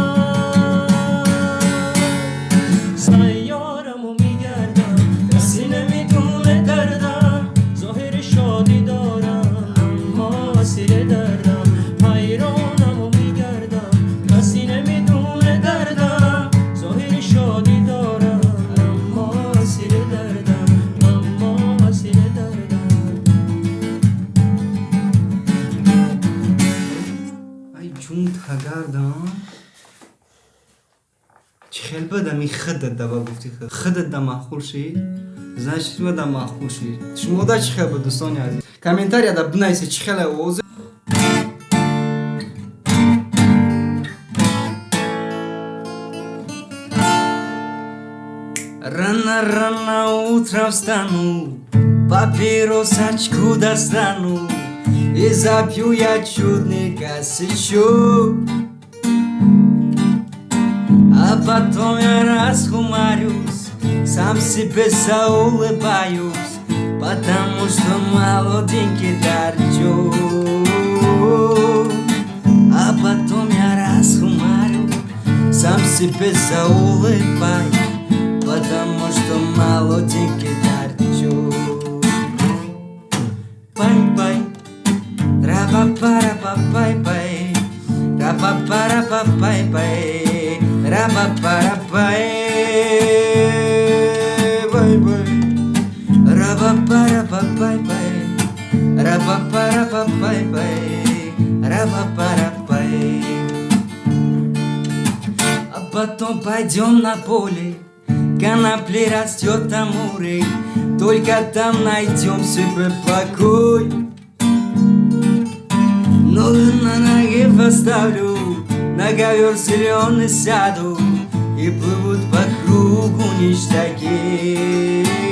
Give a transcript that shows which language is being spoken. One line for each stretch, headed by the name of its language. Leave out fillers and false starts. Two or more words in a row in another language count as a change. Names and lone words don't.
Persian: سیارم و میگردم کسی نمیدونه دردم ظاهر شادی دارم اما اسیر دردم حیرانم و میگردم کسی نمیدونه دردم ظاهر شادی دارم اما اسیر دردم اما اسیر دردم.
Tajik: ай ҷун тагардам чихел бада ми хидат да ба гуфти хидат да маъқул шид, значит ва да маъқул шид. Шумо да чихел ба дӯстони азиз, комментария да бинависед чихел овоз.
Russian: Рано утром встану, папиросочку достану и запью я чудный косячок. А потом я расхумарюсь, сам себе заулыбаюсь, потому что молоденький торчок. А потом я расхумарюсь, сам себе заулыбаюсь, потому что молоденький торчок. Пай-пай, ра-па-па-ра-па-пай-пай, ра-па-па-ра-па-пай-пай, ра-па-па-ра-пай, пай-пай, ра-па-па-ра-па-пай-пай, ра-па-па-ра-па-пай-пай, ра-па-па-ра-пай. А потом пойдем на поле, конопли растет амуры, только там найдем себе покой. Ноги на ноги поставлю, на ковер зеленый сяду, и плывут по кругу ништяки.